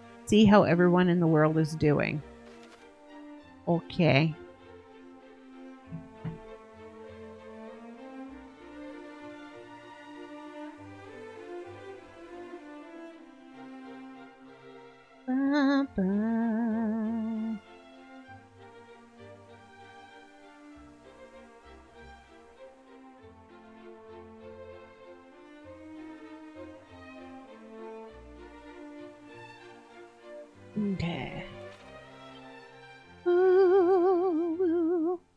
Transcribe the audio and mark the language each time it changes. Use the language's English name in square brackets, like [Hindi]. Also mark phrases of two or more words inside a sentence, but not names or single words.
[English] see how everyone in the world is doing. Okay. Ba-ba. Okay. Ooh.